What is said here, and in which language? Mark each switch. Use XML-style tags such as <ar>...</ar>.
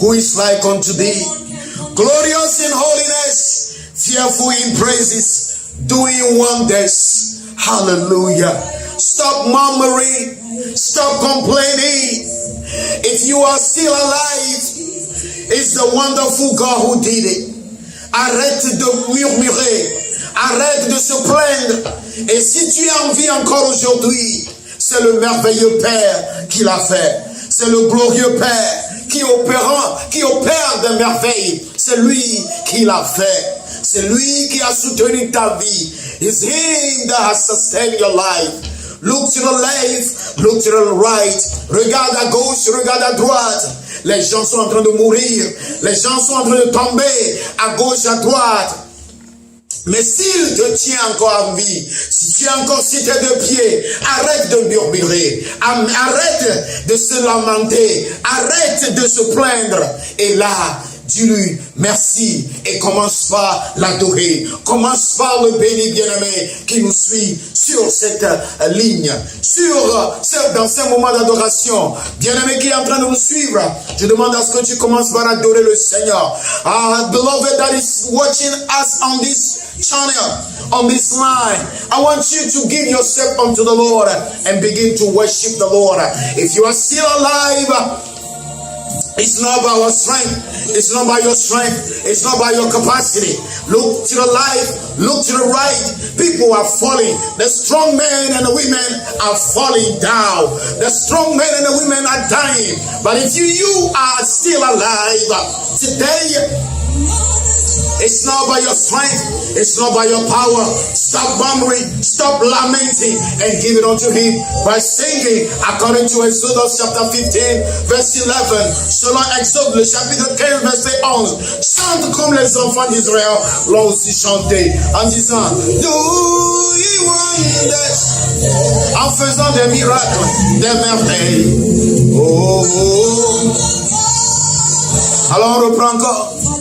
<en>Who is like unto thee? Glorious in holiness, fearful in praises, doing wonders. Hallelujah. Stop murmuring. Stop complaining. If you are still alive, it's the wonderful God who did it.</en> <fr>Arrête de murmurer. Arrête de se plaindre. Et si tu es en vie encore aujourd'hui, c'est le merveilleux Père qui l'a fait. C'est le glorieux Père qui opère des merveilles. C'est lui qui l'a fait. C'est lui qui a soutenu ta vie.</fr> <en>It's him that has sustained your life. Look to the left, look to the right.</en> <fr>Regarde à gauche, regarde à droite. Les gens sont en train de mourir. Les gens sont en train de tomber à gauche, à droite. Mais s'il te tient encore en vie, si tu es encore sur tes deux pieds, arrête de murmurer, arrête de se lamenter, arrête de se plaindre. Et là, dis-lui merci et commence par l'adorer. Commence par le béni bien-aimé qui nous suit sur cette ligne, dans ces moments d'adoration. Bien-aimé qui est en train de nous suivre, je demande à ce que tu commences par adorer le Seigneur.</fr> <en>Beloved that is watching us on this channel, on this line, I want you to give yourself unto the Lord and begin to worship the Lord. If you are still alive, it's not by our strength. It's not by your strength. It's not by your capacity. Look to the left. Look to the right. People are falling. The strong men and the women are falling down. The strong men and the women are dying. But if you are still alive today, it's not by your strength. It's not by your power. Stop murmuring. Stop lamenting and give it unto him by singing according to Exodus chapter 15 verse 11.</en> <fr>Selon Exode le chapitre 15 verset 11. Chante comme les enfants d'Israël l'ont aussi chanté en disant</fr> <en>Do ye wonders,</en> <fr>en faisant des miracles, des merveilles. Oh, oh. Alors on reprend encore.</fr>